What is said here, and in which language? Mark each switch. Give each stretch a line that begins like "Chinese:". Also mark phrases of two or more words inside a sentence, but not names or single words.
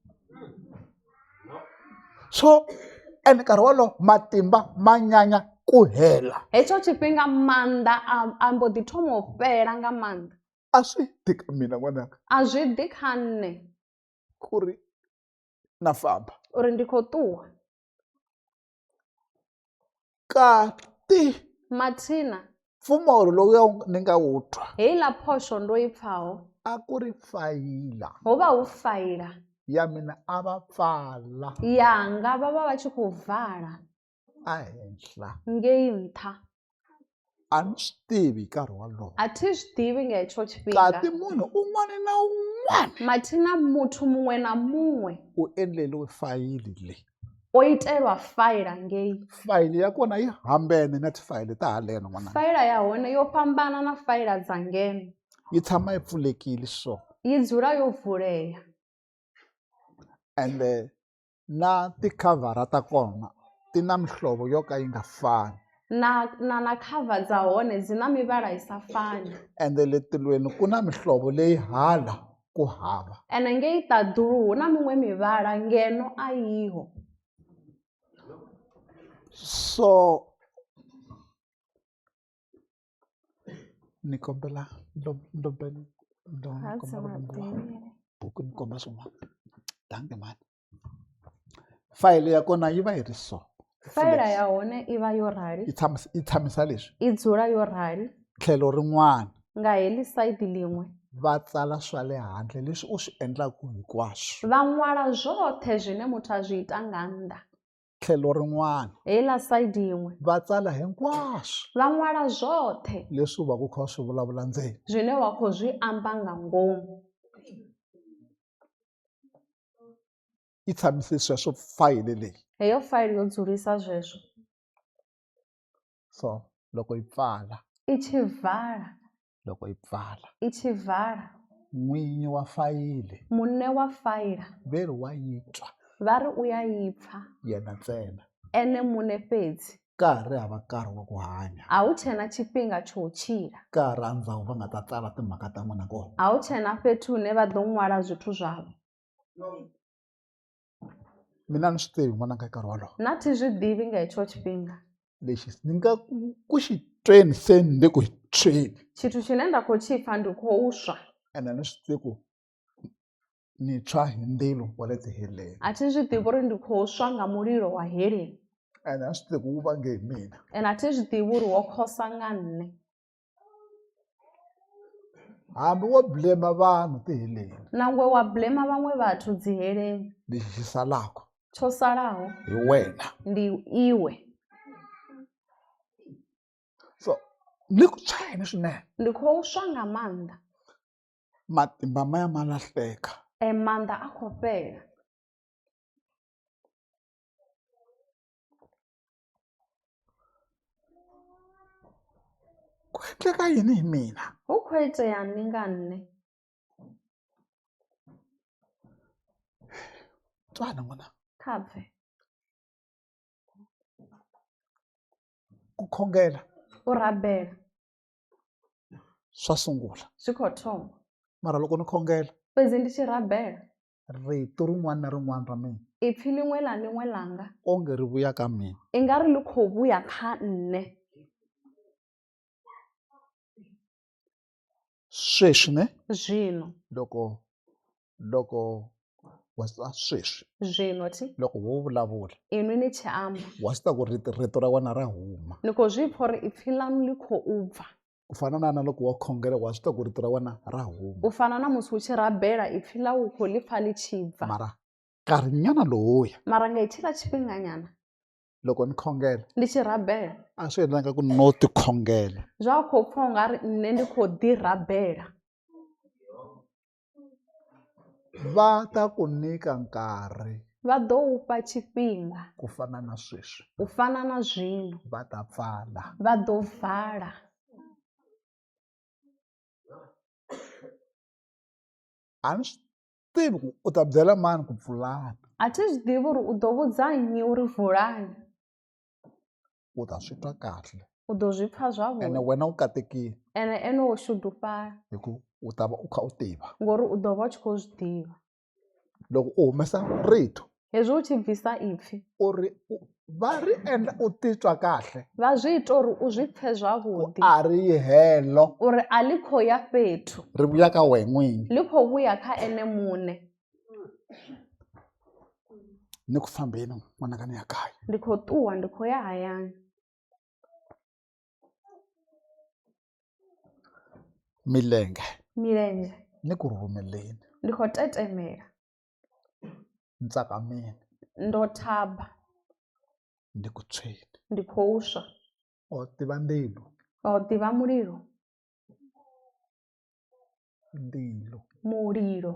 Tsonga: so ene nkarhi wolowo matimba ma nyanya ku hela
Venda: hetsho tshifhinga maanḓa a mbo ḓi thoma u fhela nga maanḓa
Tsonga: a swi tika mina n'wananga
Venda: a zwi ḓi kha nne
Tsonga: ku ri na famba
Venda: uri ndi khou ṱuwa
Tsonga: kati
Venda: mathina
Tsonga: mpfumawulo lowu ni nga wu twa
Venda: heiḽa phosho ndo i pfhaho
Tsonga: a ku ri fayila
Venda: ho vha hu faila
Tsonga: ya mina a va pfala
Venda: yanga vha vha vha tshi khou vala
Tsonga: a henhla
Venda: ngei nṱha
Tsonga: a ni swi tivi nkarhi wolowo
Venda: a thi zwi ḓivhi nga hetsho tshifhinga
Tsonga: kati munhu un'wana na un'wana
Venda: mathina muthu muṅwe na muṅwe
Tsonga: u endleliwe fayili leyi
Venda: o itelwa faila ngei
Tsonga: fayili ya kona yi hambene na tifayili ta haleno n'wananga
Venda: faila ya hone yo fhambana na faila dza ngeno
Tsonga: yi tshama yi pfulekile so
Venda: yi dzula yo vulea
Tsonga: ende na tikhavhara ta kona ti na mihlovo yo ka yi nga fani
Venda: na cover dza hone dzi na mivhala i sa fani
Tsonga: ende le tilweni ku na mihlovo leyi hala ku hava
Venda: ene ngei ṱaḓulu hu na miṅwe mivhala ngeno a yiho
Tsonga: so ni kombela buku ni komba swin'wana danke mani fayili ya kona yi va yi ri so
Venda: faila ya hone i vha yo rali
Tsonga: yi tshamisa leswi
Venda: i dzula yo rali
Tsonga: tlhelo rin'wana
Venda: nga heḽi saidi ḽiṅwe
Tsonga: va tsala swa le handle leswi u swi endlaku hinkwaswo
Venda: vha ṅwala zwoṱhe zwine muthu a zwi ita nga nnḓa
Tsonga: tlhelo rin'wana
Venda: heiḽa saidi iṅwe
Tsonga: va tsala hinkwaswo
Venda: vha ṅwala zwoṱhe
Tsonga: leswi u va ku kha swi vulavula ndzeni
Venda: zwine wa khou zwi amba nga ngomu
Tsonga: yi tshamise sweswo fayili leyi
Venda: heyo faili yo dzulisa zwezwo
Tsonga: so loko yi pfala
Venda: i tshi vala
Tsonga: loko yi pfala
Venda: i tshi vala
Tsonga: n'winyi wa fayili
Venda: muṋe wa faila
Tsonga: ve ri wa yi twa
Venda: va ri u ya yi pfha
Tsonga: yena ntsena
Venda: ene muṋe fhedzi
Tsonga: ka ha ri hava nkarhi wa ku hanya
Venda: a hu tshena tshifhinga tsho u tshila
Tsonga: ka ha ri andzawu va nga ta tsala timhaka ta n'wina kona
Venda: a hu tshena fhethu hune vha ḓo ṅwala zwithu zwavho
Tsonga: mina ni swi tivi n'wananga nkarhi wolowo
Venda: na thi zwi ḓivhi nga hetsho tshifhinga
Tsonga: lexi ni nga ku xi tweni se ni le ku hi tweni
Venda: tshithu tshine nda khou tshi pfha ndi khou swa
Tsonga: ende ni swi tivi ku ni tshwa hi ndzilo wa le tiheleni
Venda: a thi zwi ḓivhi uri ndi khou swa nga mulilo wa heleni
Tsonga: ende a swi tivi ku wu vange hi mina
Venda: ene a thi zwi ḓivhi uri wo khosa nga nne
Tsonga: hambi wo blema vanhu tiheleni
Venda: nangwe wa blema vhaṅwe vhathu dzi heleni
Tsonga: lexi xi salaka
Venda: tsho salaho
Tsonga: hi wena.
Venda: ndi iwe.
Tsonga: So ni ku tshwayeni swinene,
Venda: Ndi khou swa nga maanḓa,
Tsonga: matimba maya ma lahleka.
Venda: maanḓa a khou fhela.
Tsonga: Ku endleka yini hi mina?
Venda: Hu khou iteani nga nṋe?
Tsonga: Tswana n'wana,
Venda: Kha bve
Tsonga: ku khongela
Venda: u rabela
Tsonga: swa sungula,
Venda: zwi khou thoma,
Tsonga: mara loko ni khongela
Venda: fhedzi ndi tshi rabela
Tsonga: rito rin'wana na rin'wana ra mina
Venda: ipfhi ḽiṅwe na ḽiṅwe ḽanga
Tsonga: onge ri vuya ka mina.
Venda: i nga ri ḽi khou vhuya kha nṋe.
Tsonga: Sweswi ne
Venda: Zwino
Tsonga: loko wa sweswi
Venda: zwino thi
Tsonga: loko wo vulavula
Venda: inwi ni tshi amba
Tsonga: wa swi ta ku rito ra wena ra huma,
Venda: ni khou zwi pfha uri ipfhi ḽaṋu ḽi khou bva.
Tsonga: ku fana na loko wa khongela wa swi ta ku rito ra wena ra huma.
Venda: U fana na musi u tshi rabela ipfhi ḽa u khou ḽi pfha ḽi tshi bva.
Tsonga: Mara nkarhinyana lowuya
Venda: Mara nga hetshila tshifhinganyana
Tsonga: loko ni khongela
Venda: ndi tshi rabela
Tsonga: a swi endlanga ku no ti khongela,
Venda: zwa khou pfha u nga ri nṋe ndi khou ḓi rabela.
Tsonga: va ta ku nyika nkarhi
Venda: Vha ḓo u fha tshifhinga
Tsonga: ku fana na sweswi,
Venda: u fana na zwino,
Tsonga: va ta pfala.
Venda: vha ḓo vala.
Tsonga: A ni swi tivi ku u ta byela mani ku pfulana,
Venda: A thi zwi ḓivhi uri u ḓo vhudza nnyi uri vulani,
Tsonga: u ta swi twa kahle
Venda: u ḓo zwi pfha
Tsonga: ene
Venda: zwavhuḓi
Tsonga: wena u katekile
Venda: ene wo shudufala
Tsonga: hi ku u ta va u kha u tiva.
Venda: ngori u ḓo vha u tshi khou zwi ḓivha.
Tsonga: Loko u humesa rito
Venda: Hezwi u tshi bvisa ipfhi
Tsonga: uri va ri endla u titwa kahle
Venda: vha zwi ita uri u zwi pfhe
Tsonga: ku
Venda: zwavhuḓi
Tsonga: a ri helo
Venda: uri a ḽi khou ya fhethu,
Tsonga: ri vuya ka wena n'winyi.
Venda: ḽi khou vhuya kha ene muṋe.
Tsonga: Ni ku fambeni n'wananga ni ya kaya.
Venda: Ndi khou ṱuwa ndi khou ya hayani.
Tsonga: Milenzhe ni ku rhumeleni,
Venda: ndi khou tetemela,
Tsonga: ntsakameni,
Venda: ndo thaba,
Tsonga: ndi ku tshweni.
Venda: ndi khou swa.
Tsonga: O tiva ndilo,
Venda: O ḓivha mulilo, mulilo,